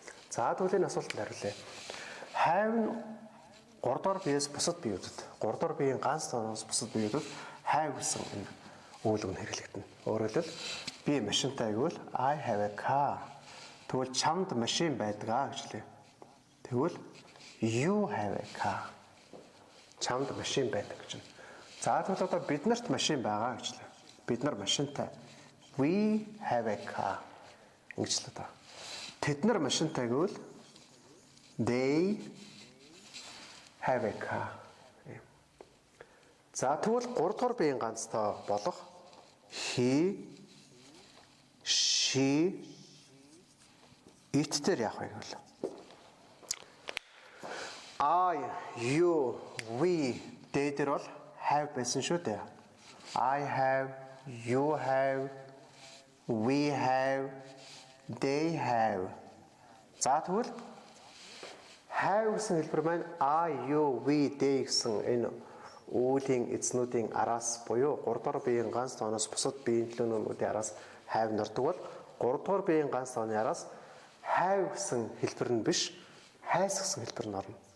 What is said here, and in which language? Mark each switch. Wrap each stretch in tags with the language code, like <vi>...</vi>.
<mn>За тэгвэл энэ асуултанд хариулъя. Have нь 3 дугаар биеэс бусад биеүүдэд, 3 дугаар биеийн ганц тооноос бусад биеүүдэд have гэсэн энэ үйл үг нь хэрэглэгдэнэ. Өөрөөр хэлбэл би машинтай гэвэл</mn> <en>I have a car.</en> <mn>Тэгвэл чамд машин байдгаа гэж хэлээ.</mn> <en>Тэгвэл you have a car.</en> <mn>Чамд машин байдаг гэж байна. За тэгвэл одоо биднэрт машин байгаа гэж хэлээ. Бид нар машинтай.</mn> <en>We have a car.</en> <mn>Ингэж л одоо. Тэд нар машинтай гэвэл</mn> <en>they have a car.</en> <mn>За тэгвэл 3 дугаар биеийн ганц тоо болох he she, it дээр яах вэ гэвэл I, you, we they дээр бол have байсан шүү дээ.</mn> <en>I have, you have, we have, they have.</en> <mn>За тэгвэл have гэсэн хэлбэр маань I, you, we, they гэсэн энэ үүлийн эзнүүдийн араас буюу 3 дугаар биеийн ганц тооноос бусад биеийн төлөөнүүдийн араас have нордог бол 3 дугаар биеийн ганц тооны араас have гэсэн хэлбэр нь биш has гэсэн хэлбэр нь орно.</mn>